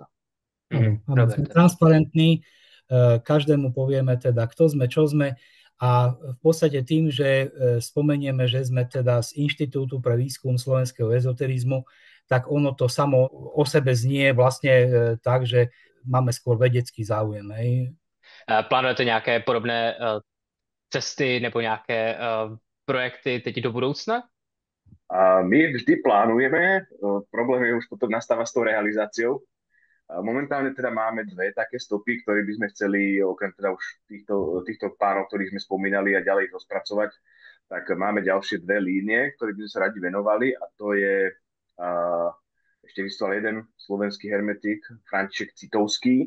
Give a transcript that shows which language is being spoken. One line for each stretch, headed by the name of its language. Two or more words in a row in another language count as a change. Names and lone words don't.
Slovak: Sme transparentní, každému povieme teda, kto sme, čo sme a v podstate tým, že spomenieme, že sme teda z Inštitútu pre výskum slovenského ezoterizmu, tak ono to samo o sebe znie vlastne tak, že máme skôr vedecký záujem.
Czech: Plánujete nějaké podobné cesty nebo nějaké projekty teď do budoucna?
Slovak: A my vždy plánujeme, problém je už potom nastáva s tou realizáciou. A momentálne teda máme dve také stopy, ktoré by sme chceli, okrem teda už týchto pánov, ktorých sme spomínali a ďalej rozpracovať, tak máme ďalšie dve línie, ktoré by sme sa radi venovali a to je ešte vystával jeden slovenský hermetik, František Citovský.